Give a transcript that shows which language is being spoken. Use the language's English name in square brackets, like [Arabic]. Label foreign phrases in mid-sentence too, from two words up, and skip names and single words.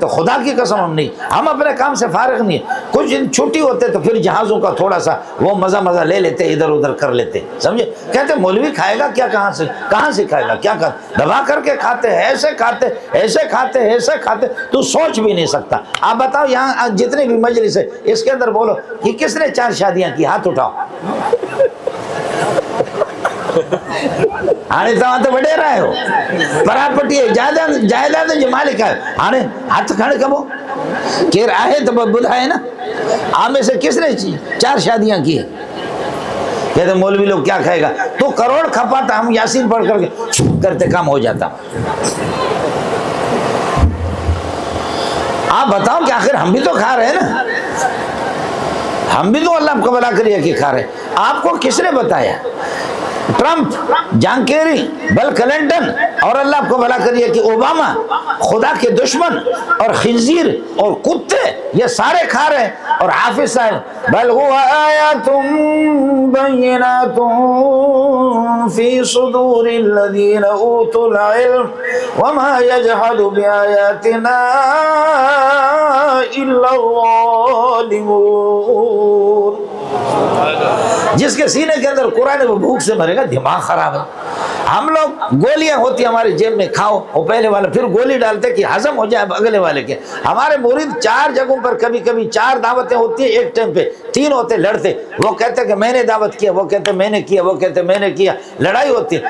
[Urdu] خدا کی قسم ہم نہیں، ہم اپنے کام سے فارغ نہیں ہے۔ کچھ دن چھٹی ہوتے تو پھر جہازوں کا تھوڑا سا وہ مزہ لے لیتے، ادھر ادھر کر لیتے، سمجھے. کہتے مولوی کھائے گا کیا، کہاں سے کھائے گا، کیا کر دبا کرکے کھاتے ہیں، ایسے کھاتے ایسے کھاتے ایسے کھاتے، تو سوچ بھی نہیں سکتا. آپ بتاؤ یہاں جتنے بھی مجلس ہے اس کے اندر بولو کہ کس نے 4 شادیاں کی، ہاتھ اٹھاؤ. [Sindhi] हाणे तव्हां तो वॾेरा आहियो, परापटी जायदाद जो मालिक आहियो, हाणे हथ खण कबो केर आहे तो ॿुधाए ना। [Urdu] آپ میں سے کس نے 4 شادیاں کی؟ کہتے مولوی لوگ کیا کھائے گا، تو کروڑ کھپاتا، ہم یاسین پڑھ کرکے کرتے کام ہو جاتا. آپ بتاؤ کہ آخر ہم بھی تو کھا رہے ہیں نا، ہم بھی تو اللہ کو بھلا کریے کہ کھا رہے. آپ کو کس نے بتایا? ٹرمپ، جان کیری، بل کلنٹن اور اللہ کو بھلا کریے کہ اوباما، خدا کے دشمن اور خنزیر اور کتے، یہ سارے کھا رہے ہیں. اور حافظ صاحب [Arabic] بل هو آيات بينات في صدور الذين أوتوا العلم وما يجحد بآياتنا إلا الظالمون. [Urdu] جس کے سینے کے اندر قرآن ہے وہ بھوک سے مرے گا، دماغ خراب ہے. ہم لوگ گولیاں ہوتی ہمارے جیب میں، کھاؤ، وہ پہلے والا پھر گولی ڈالتے کہ ہضم ہو جائے اگلے والے کے. ہمارے مرید 4 جگہوں پر کبھی کبھی 4 دعوتیں ہوتی ہے ایک ٹائم پے، 3 ہوتے لڑتے، وہ کہتے کہ میں نے دعوت کیا، وہ کہتے میں نے کیا، وہ کہتے میں نے کیا، لڑائی ہوتی ہے.